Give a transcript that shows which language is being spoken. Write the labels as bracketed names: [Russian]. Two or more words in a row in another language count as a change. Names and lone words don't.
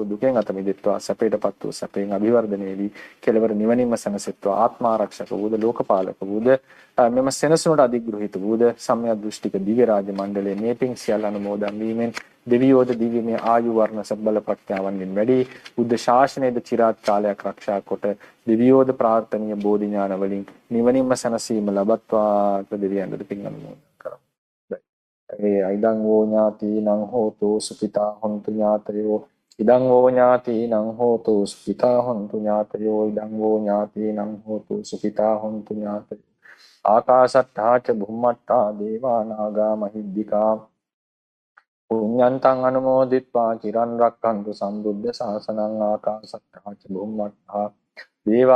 [Sinhala] දුකෙන් අත මිදෙත්වා, සැපයටපත් වූ සැපෙන් අභිවර්ධනය වී කෙලවර නිවනින්ම සැනසෙත්වා, ආත්මාරක්ෂක වූද ලෝකපාලක වූද මෙම සෙනසුනට අධිග්‍රහිත වූද සම්‍යක් දෘෂ්ටික දිව්‍ය රාජ මණ්ඩලයේ මේ පින් සියල්ල අනුමෝදන් වීමෙන් දෙවියෝද දිව්‍යමය ආයු වර්ණ සබ්බල ප්‍රඥාවන්ගෙන් වැඩි බුද්ධ ශාසනයේද චිරාත් කාලයක් ආරක්ෂා කොට දෙවියෝද ප්‍රාර්ථනීය බෝධි ඥාන වලින් නිවනින්ම සැනසීම ලබත්වා දෙවියන්ට පින් අනුමෝදන් කරමු. [Pali] ඉදං වෝ ඥාතිනං හෝතු සුඛිතා හොන්තු ඥාතයෝ ඉදං වෝ ඥාතිනං හෝතු සුඛිතා හොන්තු ඥාතයෝ ඉදං වෝ ඥාතිනං හෝතු සුඛිතා හොන්තු ඥාතයෝ ආකාශට්ඨා ච බුම්මට්ඨා දේවා නාග මහිද්దికා පුඤ්ඤන්තං අනුමෝදිත්වා චිරන් රක්ඛන්තු සම්බුද්ධ ශාසනං ආකාශට්ඨා ච බුම්මට්ඨා දේවා